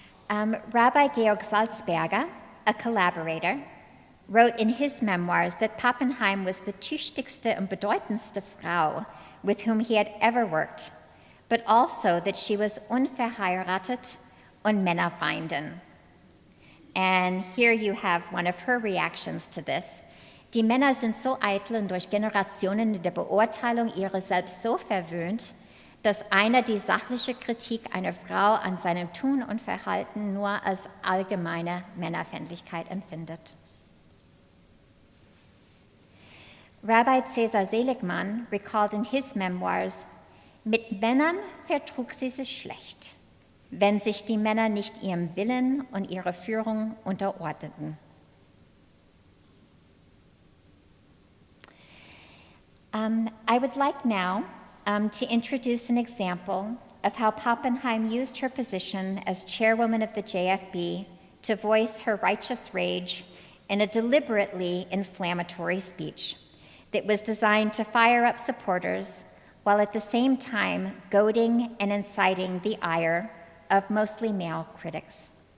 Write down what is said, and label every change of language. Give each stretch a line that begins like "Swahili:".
English: Rabbi Georg Salzberger, a collaborator, wrote in his memoirs that Pappenheim was the
German: tüchtigste und bedeutendste Frau
English: with whom he had ever worked, but also that she was
German: unverheiratet und Männerfeindin.
English: And here you have one of her reactions to this.
German: Die Männer sind so eitel und durch Generationen in der Beurteilung ihrer selbst so verwöhnt, dass einer die sachliche Kritik einer Frau an seinem Tun und Verhalten nur als allgemeine Männerfeindlichkeit empfindet. Rabbi Cäsar Seligmann
English: recalled in his memoirs,
German: mit Männern vertrug sie sich schlecht, wenn sich die Männer nicht ihrem Willen und ihrer Führung unterordneten.
English: I would like now to introduce an example of how Pappenheim used her position as chairwoman of the JFB to voice her righteous rage in a deliberately inflammatory speech that was designed to fire up supporters while at the same time goading and inciting the ire of mostly male critics.